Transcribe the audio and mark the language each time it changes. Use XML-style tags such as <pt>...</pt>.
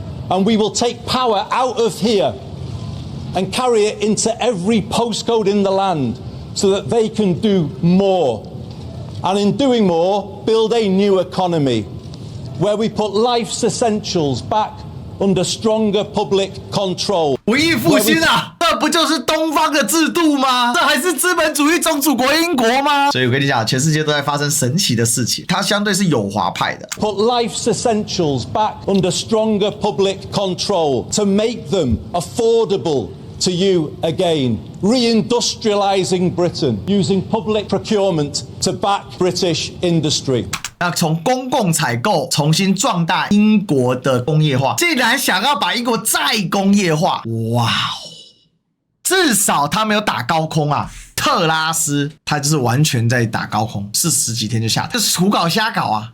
<en>And we will take power out of here and carry it into every postcode in the land so that they can do more. And in doing more, build a new economy where we put life's essentials back under stronger public control.</en> <zh>文藝復興啊，這不就是東方的制度嗎？這還是資本主義宗主國英國嗎？所以我跟你講，全世界都在發生神奇的事情，它相對是友華派的。</zh> <en>Put life's essentials back under stronger public control to make them affordable to you again, reindustrializing Britain, using public procurement to back British industry.</en> <zh>那從公共採購重新壯大英國的工業化，竟然想要把英國再工業化，哇哦！至少他沒有打高空啊，特拉斯他就是完全在打高空，是10幾天就下台，就是胡搞瞎搞啊！</zh>